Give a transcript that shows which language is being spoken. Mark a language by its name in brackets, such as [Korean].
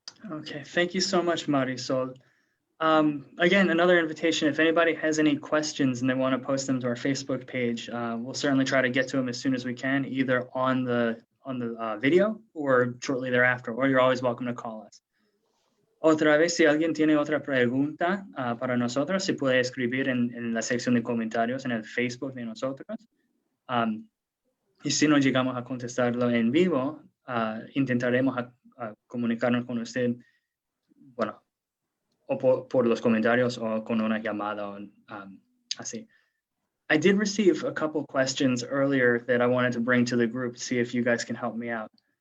[English] Okay, thank you so much, Marisol. Again, another invitation, if anybody has any questions and they want to post them to our Facebook page, we'll certainly try to get to them as soon as we can, either on the video or shortly thereafter, or you're always welcome to call us. [Spanish] Otra vez, si alguien tiene otra pregunta para nosotros, se puede escribir en la sección de comentarios en el Facebook de nosotros. Y si no llegamos a contestarlo en vivo, intentaremos comunicarnos con usted, bueno, o por los comentarios o con una llamada, así. [English] I did receive a couple questions earlier that I wanted to bring to the group, see if you guys can help me out.